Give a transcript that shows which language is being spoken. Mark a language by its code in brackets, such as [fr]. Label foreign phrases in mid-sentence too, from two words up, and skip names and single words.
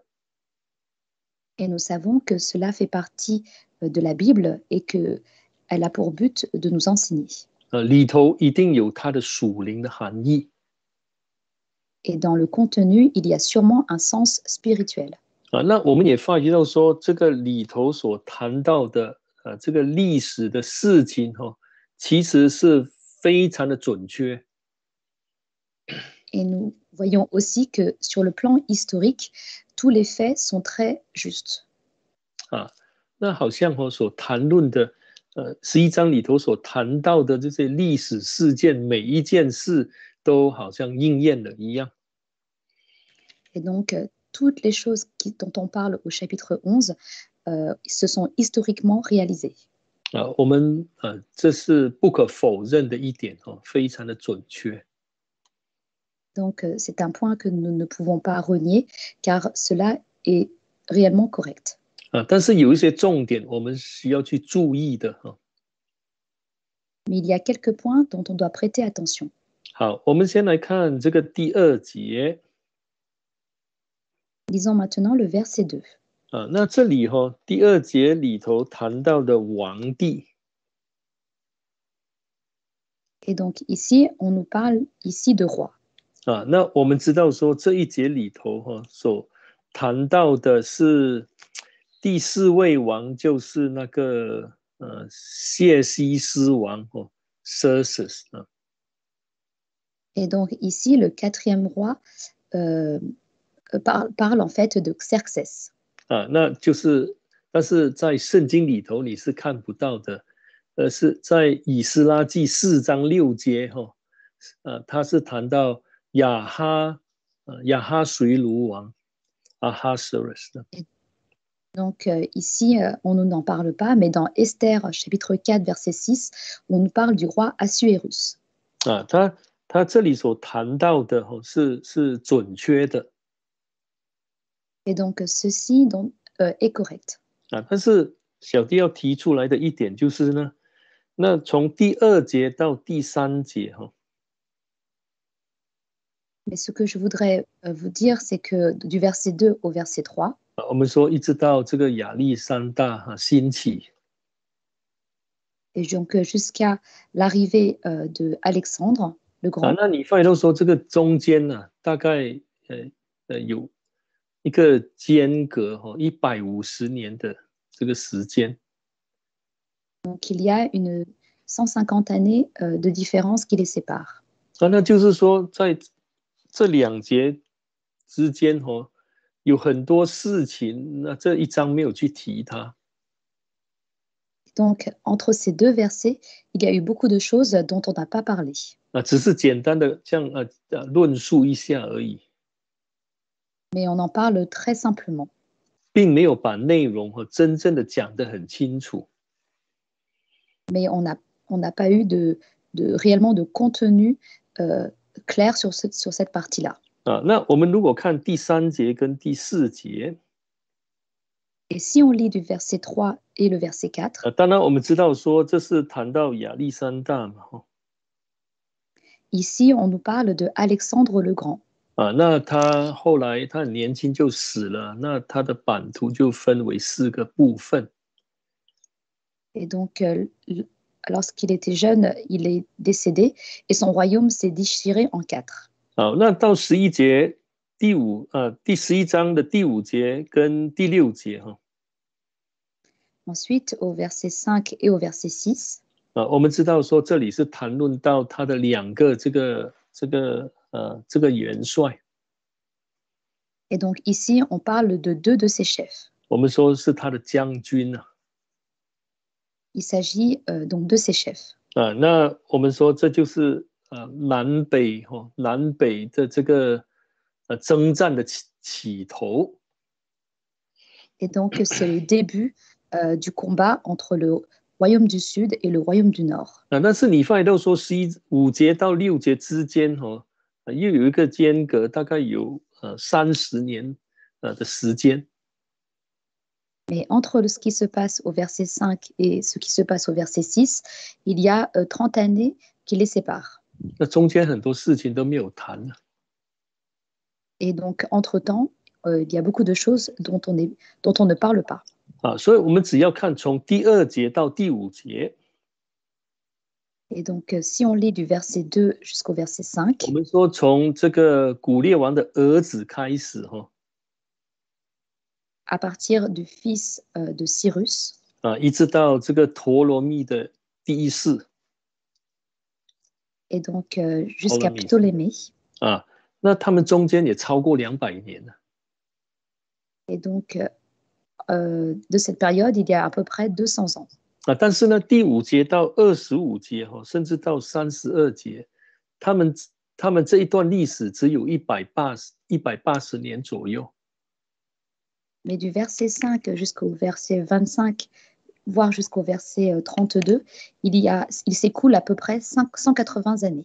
[fr] Et nous savons que cela fait partie de la Bible et qu'elle a pour but de nous enseigner. [zh] 里头一定有它的属灵的含义。 [fr] Et dans le contenu, il y a sûrement un sens spirituel. [zh] 那我们也发觉到说，这个里头所谈到的这个历史的事情其实是非常的准确。 [fr] Et nous voyons aussi que sur le plan historique, tous les faits sont très justes. [zh] 那好像所谈论的11章里头所谈到的这些历史事件，每一件事都好像应验了一样。 [fr] Et donc, toutes les choses dont on parle au chapitre 11 se sont historiquement réalisées. [zh] 我们这是不可否认的一点非常的准确。 [fr] Donc, c'est un point que nous ne pouvons pas renier, car cela est réellement correct. [zh] 但是有一些重点我们需要去注意的 [fr] Mais il y a quelques points dont on doit prêter attention. [zh] 好，我们先来看这个第2节。 [fr] Lisons maintenant le verset 2. [zh] 那这里第2节里头谈到的王帝。 [fr] Et donc ici, on nous parle ici de roi. [zh] 那我们知道说这一节里头所谈到的是第4位王，就是那个谢西斯王 Xerxes。 [fr] Et donc ici, le 4e roi parle en fait de Xerxes. [zh] 那就是但是在圣经里头你是看不到的，是在以斯拉记4章6节他是谈到亚哈随鲁王 Ahasuerus。 [fr] Donc ici, on ne n'en parle pas, mais dans Esther chapitre 4 verset 6, on nous parle du roi Assuérus. [zh] 他这里所谈到的是准确的。 [fr] Et donc ceci est correct. [zh] 但是小弟要提出来的一点就是呢，那从第2节到第3节 [fr] Mais ce que je voudrais vous dire, c'est que du verset 2 au verset 3, [zh] 我们说一直到这个亚历山大兴起， [fr] et donc jusqu'à l'arrivée de Alexandre le Grand, [zh] 那你发现到说这个中间呢，大概有一个间隔150年的这个时间。 [fr] donc il y a une 150 années de différence qui les sépare. [zh] 那就是说在这2节之间有很多事情，那这一章没有去提它。 [fr] Donc entre ces deux versets, il y a eu beaucoup de choses dont on n'a pas parlé. [zh] 只是简单的这样论述一下而已， [fr] Mais on en parle très simplement. [zh] 并没有把内容真正的讲得很清楚。 [fr] Mais on n'a pas eu réellement de contenu clair sur cette partie-là. [zh] 那我们如果看第3节跟第4节， [fr] Et si on lit du verset 3 et le verset 4, [zh] 当然我们知道说这是谈到亚历山大嘛 [fr] ici on nous parle de Alexandre le Grand. [zh] 那他后来他很年轻就死了，那他的版图就分为4个部分。 [fr] Et donc lorsqu'il était jeune, il est décédé et son royaume s'est déchiré en 4. [zh] 好，那到11节第11章的第5节跟第6节 [fr] Ensuite, au verset 5 et au verset 6, [zh] 我们知道说这里是谈论到他的两个这个元帅， [fr] et donc ici, on parle de deux de ses chefs. [zh] 我们说是他的将军啊。 [fr] Il s'agit donc de ses chefs. [zh] 那我们说这就是南北的这个征战的起头。 [fr] Et donc, c'est le début du combat entre le royaume du Sud et le royaume du Nord. [zh] 但是你发现到说5节到6节之间又有一个间隔，大概有30年的时间。 [fr] Mais entre ce qui se passe au verset 5 et ce qui se passe au verset 6, il y a 30 années qui les séparent. [zh] 那中间很多事情都没有谈。 [fr] Et donc, entre-temps, il y a beaucoup de choses dont on ne parle pas. [zh] 所以我们只要看从第2节到第5节。 [fr] Et donc, si on lit du verset 2 jusqu'au verset 5, [zh] 我们说从这个古列王的儿子开始 [fr] à partir du fils de Cyrus, [zh] 一直到这个陀罗密的第一世。 [fr] et donc jusqu'à Ptolémée. [zh] 那他们中间也超过200年了。 [fr] Et donc, de cette période, il y a à peu près 200 ans. [zh] 但是呢，第5节到25节甚至到32节，他们这一段历史只有180年左右。 [fr] Mais du verset 5 jusqu'au verset 25, voire jusqu'au verset 32, il s'écoule à peu près 180 années.